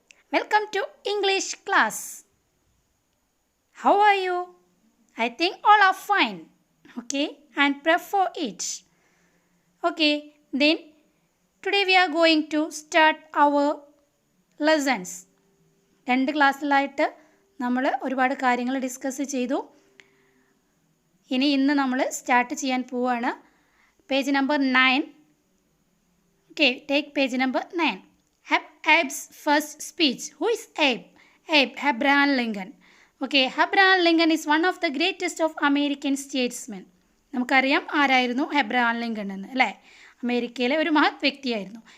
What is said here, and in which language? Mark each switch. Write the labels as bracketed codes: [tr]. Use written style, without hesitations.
[en] Welcome to English class. How are you? I think all are fine. Okay, and prep for it. Okay, then today we are going to start our lessons. [ml] രണ്ട് ക്ലാസ്സിലായിട്ട് നമ്മൾ ഒരുപാട് കാര്യങ്ങൾ discuss ചെയ്തു. ഇന്ന് നമ്മൾ start ചെയ്യാൻ പോവുകയാണ്. [en] Page number 9. Okay, take page number 9. Abe's first speech. Who is Abe? Abraham Lincoln. Okay, Abraham Lincoln is one of the greatest of American statesmen. [ml] നമുക്കറിയാം ആരായിരുന്നു എബ്രഹാം ലിങ്കൺ എന്ന് അല്ലേ? അമേരിക്കയിലെ ഒരു മഹത് വ്യക്തിയായിരുന്നു.